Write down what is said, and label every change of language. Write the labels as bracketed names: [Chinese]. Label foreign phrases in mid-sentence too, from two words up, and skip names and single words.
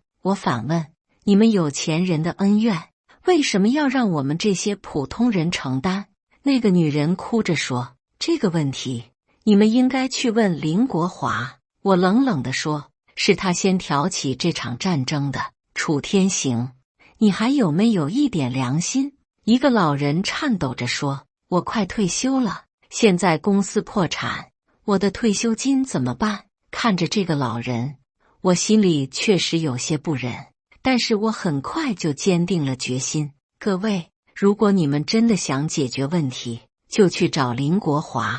[Chinese] 我反問。“你們有錢人的恩怨，為什麼要讓我們這些普通人承擔？” 那個女人哭着說。“這個問題，你們應該去問林國華。” 我冷冷地說。“是他先挑起這場戰爭的。”“楚天行，你還有沒有一點良心？” 一個老人顫抖着說。“我快退休了，現在公司破產，我的退休金怎麼辦？” 看着這個老人，我心裡確實有些不忍，但是我很快就堅定了決心。“各位，如果你們真的想解決問題，就去找林國華。”